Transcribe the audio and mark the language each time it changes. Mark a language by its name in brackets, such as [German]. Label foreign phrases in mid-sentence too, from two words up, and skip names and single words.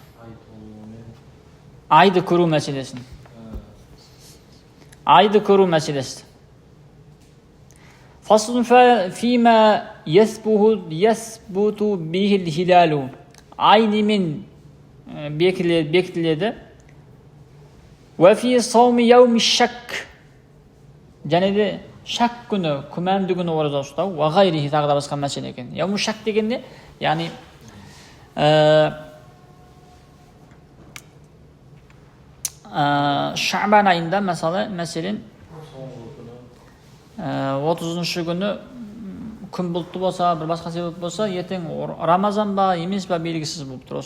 [Kazakh] Айды көру мәселесін. Айды көру мәселесі. [Arabic] فصل فيما يثبت به الهلال. [Kazakh] Ай немен бекітіледі? [Arabic] وفي صوم يوم شك. [Kazakh] Және де шак күні, күмәнді күні ораза ұстау, [Arabic] وغيره [Kazakh] тағы да басқа мәселе екен. [Arabic] يوم شك [Kazakh] дегенде, яғни Шабан айында мәселен 30-шы күні күн бұлтты болса, бір басқа себеп болса, ертең Рамазан ба, емес ба белгісіз болып тұр.